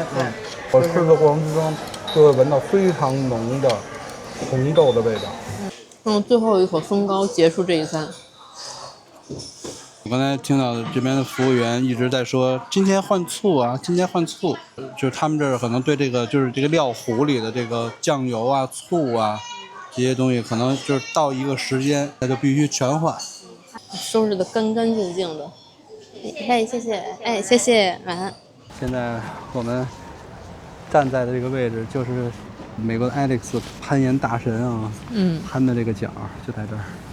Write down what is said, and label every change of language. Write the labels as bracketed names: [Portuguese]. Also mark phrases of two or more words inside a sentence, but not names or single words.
[Chinese] 我吃的过程之中就会闻到非常浓的红豆的味道。用最后一口松糕结束这一餐。我刚才听到这边的服務員一直在說今天換醋啊，今天換醋，就是他們這兒可能對這個就是這個料壺裡的這個醬油啊、醋啊這些東西，可能就是到一個時間，那就必須全換。收拾得乾乾淨淨的。哎，謝謝，哎，謝謝，晚安。現在我們站在的這個位置就是美國的 Alex 攀岩大神啊，攀的這個角就在這兒。